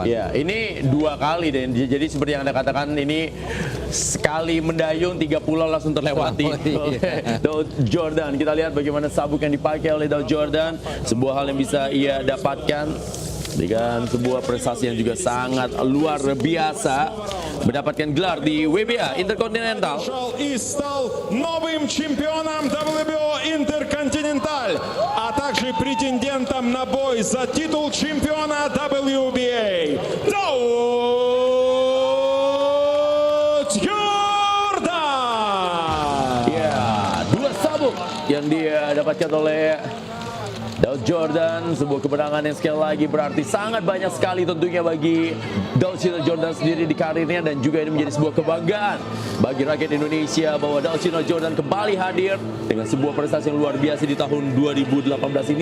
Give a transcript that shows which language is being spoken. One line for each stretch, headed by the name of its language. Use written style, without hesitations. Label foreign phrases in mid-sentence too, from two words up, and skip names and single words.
Indonesian: Ya, ini 2 kali dan jadi seperti yang Anda katakan ini sekali mendayung 3 pulau langsung terlewati oleh Daud Jordan. Kita lihat bagaimana sabuk yang dipakai oleh Daud Jordan, sebuah hal yang bisa ia dapatkan dengan sebuah prestasi yang juga sangat luar biasa, mendapatkan gelar di WBA Intercontinental.
Russian: И стал новым чемпионом WBO Интерконтиненталь, а также претендентом на бой за титул чемпиона WBA.
Indonesian: Daud Jordan. Ya, 2 sabuk yang dia dapatkan oleh Daud Jordan, sebuah kemenangan yang sekali lagi berarti sangat banyak sekali tentunya bagi Daud Jordan sendiri di karirnya, dan juga ini menjadi sebuah kebanggaan bagi rakyat Indonesia bahwa Daud Jordan kembali hadir dengan sebuah prestasi yang luar biasa di tahun 2018 ini.